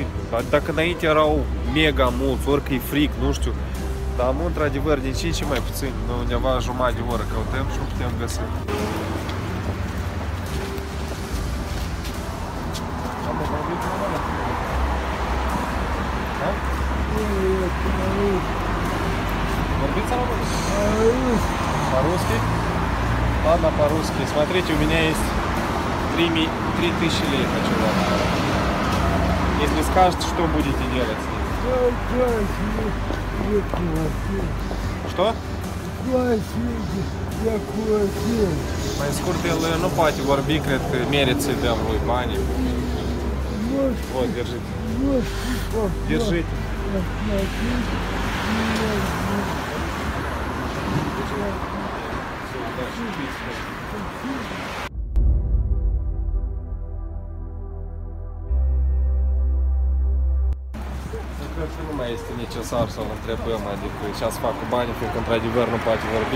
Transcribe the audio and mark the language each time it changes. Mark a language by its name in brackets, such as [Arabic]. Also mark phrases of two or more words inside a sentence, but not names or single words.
[Romanian] Dacă înainte erau mega mulți, ori că e fric, nu știu, dar am într-adevăr din ce în ce mai puțini, undeva jumătate de oră căutăm și nu putem găsi. Vorbiți român? [Russian] По-русски? Ладно, по-русски. Смотрите, у меня есть 3000 лей хочу вам. Если скажете, что будете делать с ним? Что? [Romanian] Mai scurt, el nu poate vorbi, cred că merită să-i dăm lui banii. [Russian] Вот, держите. Держите. [Romanian] Cred că nu mai este necesar să-l întrebăm, adică ce să fac cu banii, fiindcă într-adevăr nu poate vorbi.